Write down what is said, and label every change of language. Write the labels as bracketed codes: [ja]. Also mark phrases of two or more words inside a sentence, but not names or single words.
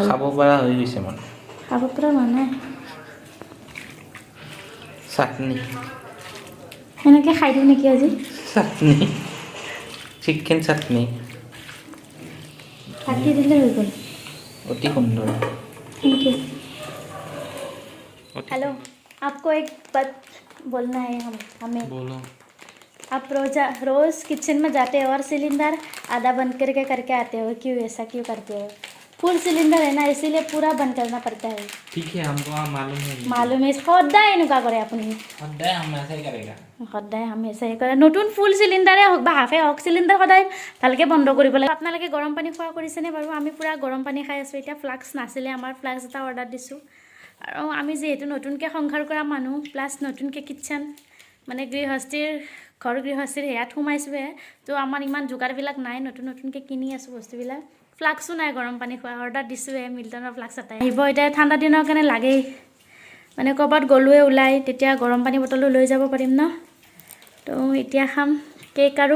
[as] খাব পৰা হৈ গৈছে মানে খাব পৰা হোৱা নাই চাটনি সেনেকৈ খাই দিওঁ নেকি আজি চাটনি চিকেন চাটনি কাটি দিলে হৈ গ'ল অতি সুন্দৰ [hi] थैंक यू हेलो आपको एक बात बोलना है हमें बोलो आप रोज़ किचन में जाते हो और सिलेंडर आधा बंद करके आते हो क्यों ऐसा क्यों करते हो फुल सिलेंडर है ना इसीलिए पूरा बंद करना पड़ता है ठीक है हमको मालूम है [as] सदाय এনেকুৱা কৰে আপুনি সদায় হামেশাই কৰেগা সদায় হামেশাই কৰে নতুন ফুল চিলিণ্ডাৰে হওক বা হাফে হওক চিলিণ্ডাৰ সদায় ভালকৈ বন্ধ কৰিব লাগে আপোনালোকে গৰম পানী খোৱা কৰিছেনে বাৰু আমি পুৰা গৰম পানী খাই আছোঁ এতিয়া ফ্লাক্স নাছিলে আমাৰ ফ্লাক্স এটা অৰ্ডাৰ দিছোঁ আৰু আমি যিহেতু নতুনকৈ সংসাৰ কৰা মানুহ প্লাছ নতুনকৈ কিটচেন মানে ঘৰ গৃহস্থীৰ সেয়াত সোমাইছোঁহে তো আমাৰ ইমান যোগাৰবিলাক নাই নতুনকৈ কিনি আছোঁ বস্তুবিলাক ফ্লাক্সো নাই গৰম পানী খোৱা অৰ্ডাৰ দিছোঁহে মিল্টনৰ ফ্লাক্স এটাই আহিব এতিয়া ঠাণ্ডা দিনৰ কাৰণে লাগেই মানে ক'ৰবাত গ'লোৱে ওলাই তেতিয়া গৰম পানী বটলটো লৈ যাব পাৰিম ন তো এতিয়া খাম কেক